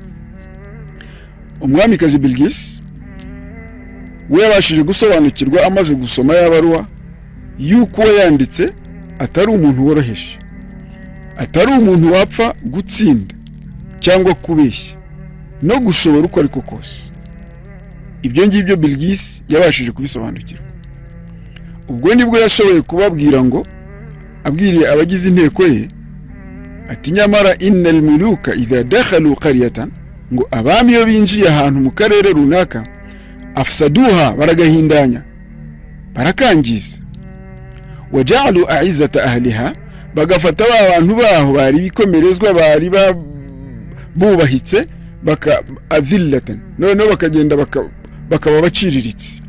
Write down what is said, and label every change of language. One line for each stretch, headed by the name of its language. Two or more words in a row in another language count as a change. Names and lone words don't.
Kinyarwanda: Umwami kazi Bilqis we yabashije gusobanukirwa amaze gusoma ya baruwa yuko yanditse atari umuntu woroheje, atari umuntu wapfa gutsinda cyangwa kubeshya no gushobora uko ariko kose. Ibyo ngibyo Bilqis yabashije kubisobanukirwa. Ubwo nibwo yashoboye kubabwira ngo abwiriye abagize inteko ye ati nyamara
Arabic: إن الملوك إذا دخلوا قرية,
Kinyarwanda: ngo abami iyo binjiye ahantu mu karere runaka afsaduha, baragahindanya barakangiza,
Arabic: وجعلوا أعزة أهلها,
Kinyarwanda: bagafata abantu baho bari bikomerezwa bari bubahitse adhillatan, noneho bakagenda bakaba baciriritse.